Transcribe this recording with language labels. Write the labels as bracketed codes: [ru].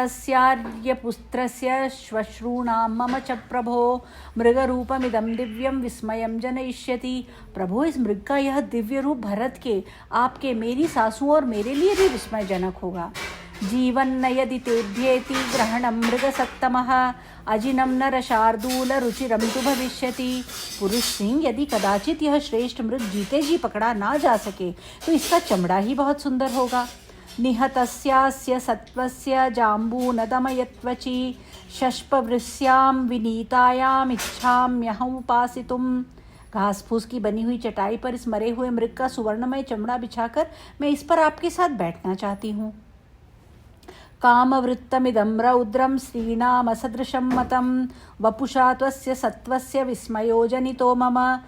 [sa] भरतस्यार्यपुत्रस्य श्वश्रूणां मम च प्रभो मृगरूपमिदं दिव्यं विस्मयं जनयिष्यति। [hi] प्रभो, इस मृग का यह दिव्य रूप भरत के, आपके, मेरी सासू और मेरे लिए भी विस्मयजनक होगा। [sa] जीवन्न यदि तेभ्येति ग्रहणं मृगसत्तमः अजिनं नरशार्दूल रुचिरं तु भविष्यति। [hi] पुरुष सिंह, यदि कदाचित यह श्रेष्ठ मृग जीते जी पकड़ा ना जा सके तो इसका चमड़ा ही बहुत सुंदर होगा। [sa] निहतस्यास्य सत्वस्य जाम्बूनदमयत्वचि शष्पवृस्यां विनीतायाम इच्छाम्यहं उपासितुम। [hi] घास फूस की बनी हुई चटाई पर इस मरे हुए मृग का सुवर्णमय चमड़ा बिछाकर मैं इस पर आपके साथ बैठना चाहती हूँ। [sa] कामवृत्तमिदं रौद्रं श्रीणामसदृशं मतं वपुषा त्वस्य सत्वस्य विस्मयो जनितो मम।